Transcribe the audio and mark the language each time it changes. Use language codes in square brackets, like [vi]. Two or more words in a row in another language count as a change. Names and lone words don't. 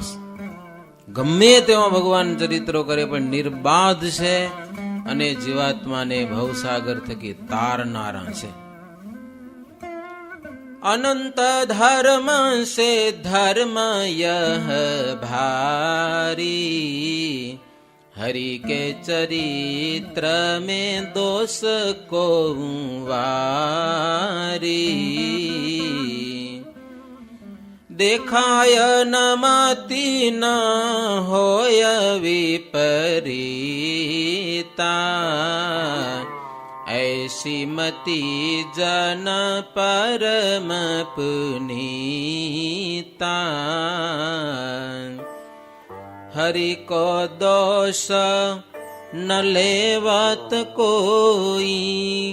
[gu] ગમે તેવા ભગવાન ચરિત્રો કરે, પણ નિર્બાધ છે અને જીવાત્માને ભવસાગર થકી તારનારા છે. [hi] अनंत धर्म से धर्म यह भारी, हरि के चरित्र में दोष को वारी, देखाय न मति न होय विपरीता, ऐसी मति जन परम पुनीता, हरि को दोष न लेवत कोई,